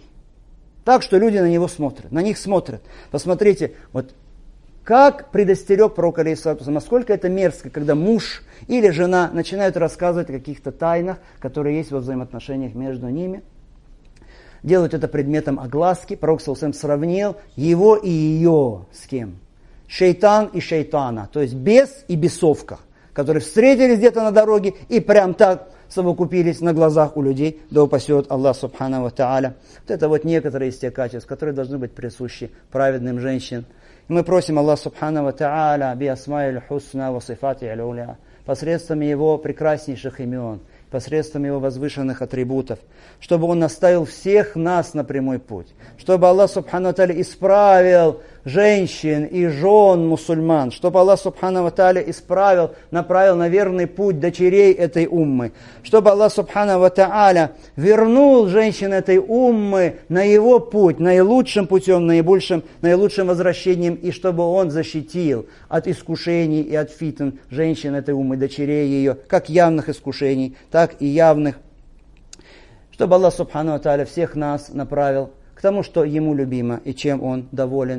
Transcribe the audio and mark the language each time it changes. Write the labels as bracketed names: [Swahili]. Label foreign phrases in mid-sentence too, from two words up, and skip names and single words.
[Russian] Так что люди на него смотрят, на них смотрят. Посмотрите, вот как предостерег пророк, [Arabic] عليه الصلاة والسلام, [Russian] насколько это мерзко, когда муж или жена начинают рассказывать о каких-то тайнах, которые есть во взаимоотношениях между ними. Делают это предметом огласки. Пророк [Arabic] صلى الله عليه وسلم [Russian] сравнил его и ее с кем? Шейтан и шейтана, то есть бес и бесовка, которые встретились где-то на дороге и прям так совокупились на глазах у людей, да упасет [Arabic] الله سبحانه وتعالى. [Russian] Вот это вот некоторые из тех качеств, которые должны быть присущи праведным женщинам. И мы просим [Arabic] الله سبحانه وتعالى بأسمائه الحسنى وصفاته العلى, [Russian] посредством Его прекраснейших имен, посредством Его возвышенных атрибутов, чтобы Он наставил всех нас на прямой путь, чтобы [Arabic] الله سبحانه وتعالى [Russian] исправил женщин и жен мусульман, чтобы [Arabic] الله سبحانه وتعالى [Russian] исправил, направил на верный путь дочерей этой уммы, чтобы [Arabic] الله سبحانه وتعالى [Russian] вернул женщин этой уммы на Его путь, наилучшим путем, наилучшим возвращением, и чтобы Он защитил от искушений и от фитн женщин этой уммы, дочерей ее, как явных искушений, так и явных, чтобы [Arabic] الله سبحانه وتعالى [Russian] всех нас направил к тому, что Ему любимо и чем Он доволен.